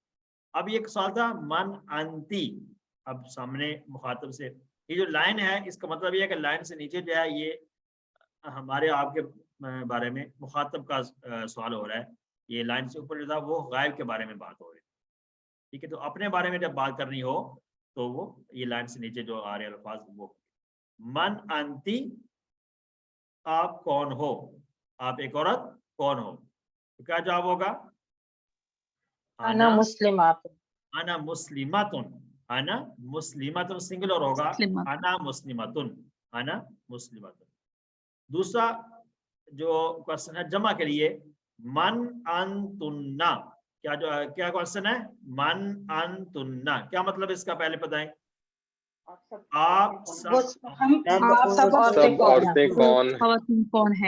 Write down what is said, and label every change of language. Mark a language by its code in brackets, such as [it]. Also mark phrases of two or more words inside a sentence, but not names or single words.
[ur] اب یہ سوال تھا [ar] من انتی، [ur] اب سامنے مخاطب سے یہ جو لائن ہے اس کا مطلب یہ ہے کہ لائن سے نیچے جو ہے یہ ہمارے آپ کے بارے میں مخاطب کا سوال ہو رہا ہے، یہ لائن سے اوپر جو تھا وہ غائب کے بارے میں بات ہو رہی ہے۔ ٹھیک ہے، تو اپنے بارے میں جب بات کرنی ہو تو وہ یہ لائن سے نیچے جو آ رہے الفاظ وہ [ar] من أنتِ, [ur] آپ کون ہو، آپ ایک عورت کون ہو. تو کیا جواب ہوگا? [ar] أنا مسلمةٌ. أنا مسلمةٌ, أنا مسلمةٌ [ur] سنگولر ہوگا, [ar] أنا مسلمةٌ، أنا مسلمةٌ. [ur] دوسرا جو کویسچن ہے جمع کے لیے, [ar] من أنتنّ, [ur] کیا کویسچن ہے? [ar] من أنتنّ, [ur] کیا مطلب اس کا پہلے بتائیں. آپ سب سب عورتیں کون ہے?